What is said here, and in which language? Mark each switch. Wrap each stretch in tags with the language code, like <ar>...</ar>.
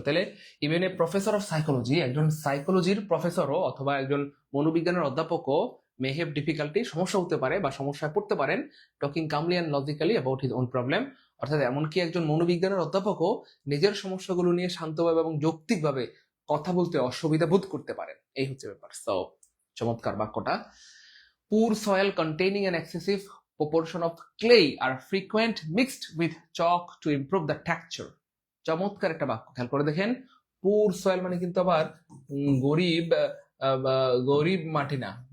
<bn>তাহলে</bn> <en>even a professor of psychology,</en> <bn>একজন সাইকোলজির প্রফেসরও অথবা একজন মনোবিজ্ঞানের অধ্যাপকও</bn> <en>may have difficulty,</en> <bn>সমস্যা হতে পারে বা সমস্যায় পড়তে পারেন,</bn> <en>Talking calmly and logically about his own problem.</en> <bn>অর্থাৎ এমনকি একজন মনোবিজ্ঞানের অধ্যাপকও নিজের সমস্যাগুলো নিয়ে শান্তভাবে এবং যৌক্তিকভাবে কথা বলতে অসুবিধা বোধ করতে পারেন। এই হচ্ছে ব্যাপার। সো চমৎকার বাক্যটা।</bn> <en>Poor soil containing an excessive proportion of clay are frequent mixed with chalk to improve the texture।</en> <bn>চমৎকার একটা বাক্য, খেয়াল করে দেখেন। পুর সয়েল মানে কিন্তু আবার গরিব, গরিব মাটি না।</bn>